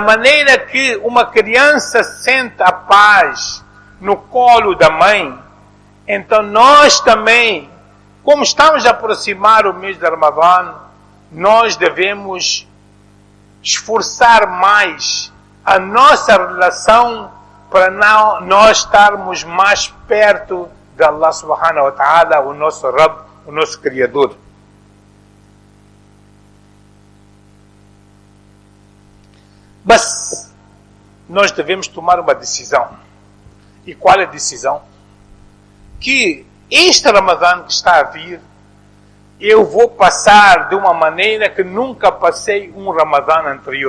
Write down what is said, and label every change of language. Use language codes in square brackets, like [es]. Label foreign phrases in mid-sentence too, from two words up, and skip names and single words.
[pt] maneira que uma criança sente a paz no colo da mãe, então nós também, como estamos a aproximar o mês de Ramadã, nós devemos esforçar mais a nossa relação para nós estarmos mais perto de Allah [ar] سبحانه وتعالى, [pt] o nosso Rabb, o nosso Criador. Mas nós devemos tomar uma decisão. E qual é a decisão? Que este Ramadã que está a vir, eu vou passar de uma maneira que nunca passei um Ramadã anterior.